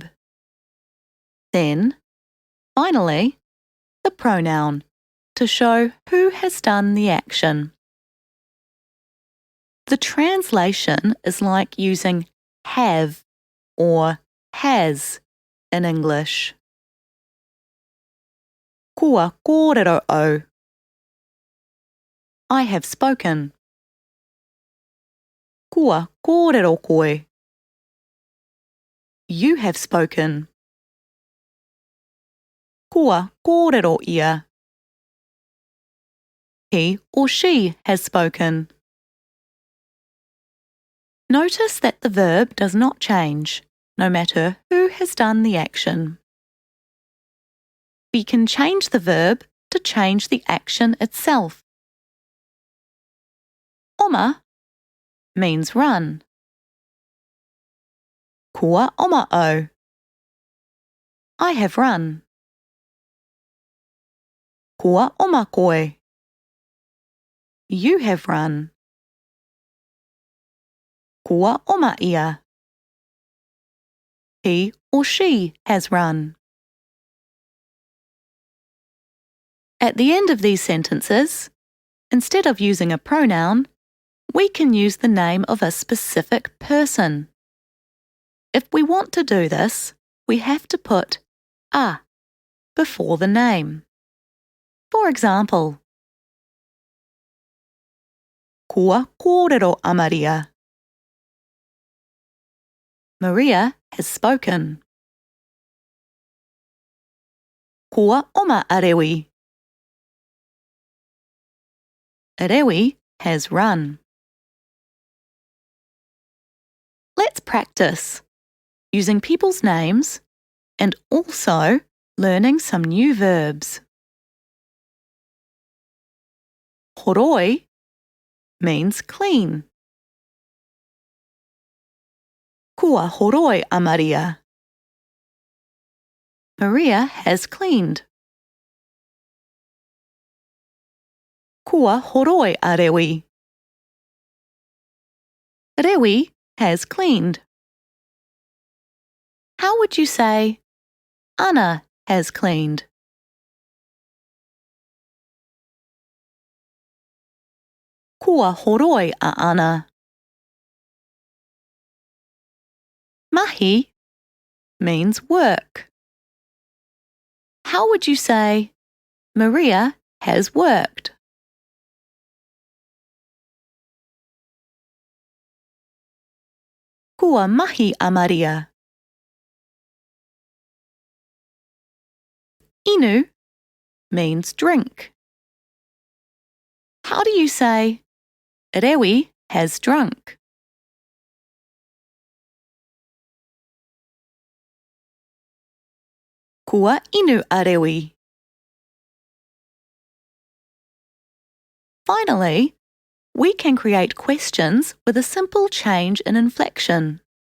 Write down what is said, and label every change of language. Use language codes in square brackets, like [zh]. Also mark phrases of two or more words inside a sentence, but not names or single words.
[en] Then, finally, the pronoun to show who has done the action. The translation is like using have or has in English. [mi] Kua kōrero o. [en] I have spoken. [mi] Kua kōrero koe. [en] You have spoken. [mi] Kua kōrero ia. [en] He or she has spoken. Notice that the verb does not change, no matter who has done the action. We can change the verb to change the action itself. Oma means run. [mi] Kua oma o. [en] I have run. [mi] Kua oma koe. [en] You have run. [mi] Kua oma ia. [en] He or she has run. At the end of these sentences, instead of using a pronoun, we can use the name of a specific person. If we want to do this, we have to put a before the name. For example, [mi] Kua kōrero a Maria. [en] Maria has spoken. [mi] Kua oma a Rewi. [en] Rewi has run. Let's practice using people's names and also learning some new verbs. Horoi means clean. [mi] Kua horoi a Maria. [en] Maria has cleaned. [mi] Kua horoi a Rewi. [en] Rewi has cleaned. How would you say Anna has cleaned? [mi] Kua horoi a Anna. [en] Mahi means work. How would you say Maria has worked? [mi] Kua mahi a Maria. [en] Inu means drink. How do you say Rewi has drunk? [mi] Kua inu a Rewi. [en] Finally, we can create questions with a simple change in inflection.